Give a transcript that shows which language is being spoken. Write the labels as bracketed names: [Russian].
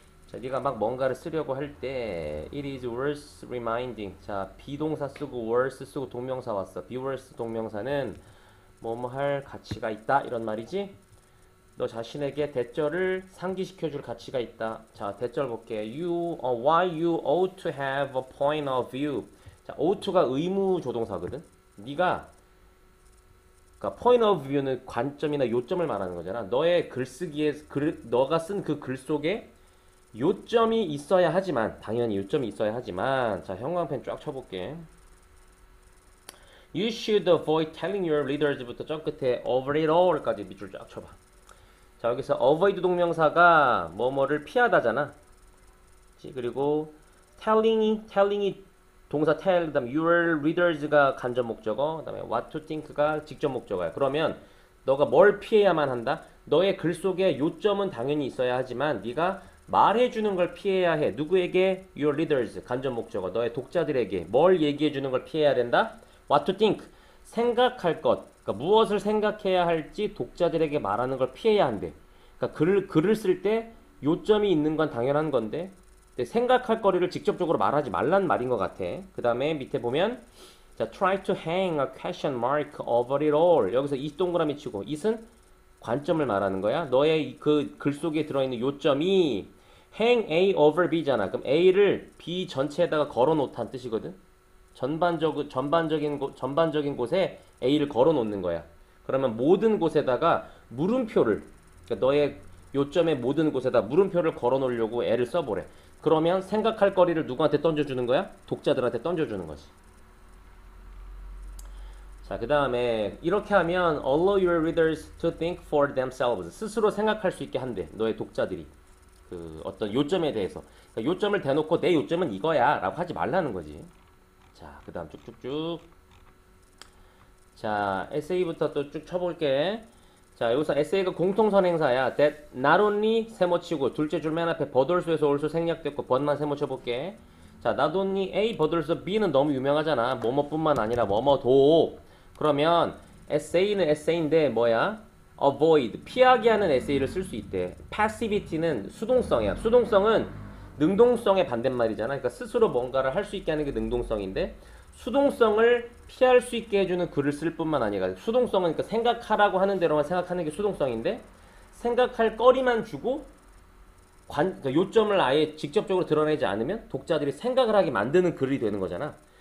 [Korean] 자, 네가 막 뭔가를 쓰려고 할 때 [English] it is worth reminding. [Korean] 자, 비동사 쓰고 worth 쓰고 동명사 왔어. be worth 동명사는 뭐뭐 할 가치가 있다 이런 말이지. 너 자신에게 대절을 상기시켜줄 가치가 있다. 자, 대절 볼게. [English] Why you ought to have a point of view. [Korean] 자, ought to가 의무 조동사거든. 네가 그러니까 point of view는 관점이나 요점을 말하는 거잖아. 너의 글쓰기에 너가 쓴 그 글 속에 요점이 있어야 하지만 당연히 요점이 있어야 하지만 자, 형광펜 쫙 쳐볼게. [English] You should avoid telling your readers부터 [Korean] 저 끝에 [English] over it all까지 [Korean] 밑줄 쫙 쳐봐. 자, 여기서 avoid 동명사가 뭐뭐를 피하다잖아. 그리고 telling이 동사 tell, 그 다음에 [English] your readers [Korean] 가 간접 목적어, 그 다음에 [English] what to think [Korean] 가 직접 목적어야. 그러면 너가 뭘 피해야만 한다? 너의 글 속에 요점은 당연히 있어야 하지만 네가 말해주는 걸 피해야 해. 누구에게? [English] your readers, [Korean] 간접 목적어. 너의 독자들에게 뭘 얘기해주는 걸 피해야 된다? [English] what to think, [Korean] 생각할 것. 그러니까 무엇을 생각해야 할지 독자들에게 말하는 걸 피해야 한대. 그러니까 글을 쓸 때 요점이 있는 건 당연한 건데 생각할 거리를 직접적으로 말하지 말란 말인 것 같아. 그 다음에 밑에 보면 자, [English] try to hang a question mark over it all. [Korean] 여기서 이 동그라미 치고 it은 관점을 말하는 거야. 너의 그 글 속에 들어있는 요점이 hang A over B잖아. 그럼 A를 B 전체에다가 걸어 놓다는 뜻이거든. 전반적인 곳에 A를 걸어 놓는 거야. 그러면 모든 곳에다가 물음표를, 그러니까 너의 요점의 모든 곳에다 물음표를 걸어 놓으려고 애를 써보래. 그러면 생각할 거리를 누구한테 던져주는 거야? 독자들한테 던져주는 거지. 자, 그 다음에 이렇게 하면 [English] allow your readers to think for themselves. [Korean] 스스로 생각할 수 있게 한대. 너의 독자들이. 그 어떤 요점에 대해서. 그러니까 요점을 대놓고 내 요점은 이거야 라고 하지 말라는 거지. 자, 그 다음 쭉쭉쭉. 자, 에세이부터 또 쭉 쳐볼게. 자, 여기서 에세이가 공통선행사야. that not only 세모 치고 둘째 줄 맨 앞에 but also에서 also 생략됐고 but만 세모 쳐볼게. 자, not only A but also B는 너무 유명하잖아. 뭐뭐뿐만 아니라 뭐뭐도. 그러면 에세이는 에세이인데 뭐야? avoid, 피하게 하는 에세이를 쓸 수 있대. passivity는 수동성이야. 수동성은 능동성의 반대말이잖아. 그러니까 스스로 뭔가를 할 수 있게 하는 게 능동성인데 수동성을 피할 수 있게 해주는 글을 쓸 뿐만 아니라 수동성은 그러니까 생각하라고 하는 대로만 생각하는 게 수동성인데 생각할 거리만 주고 그러니까 요점을 아예 직접적으로 드러내지 않으면 독자들이 생각을 하게 만드는 글이 되는 거잖아.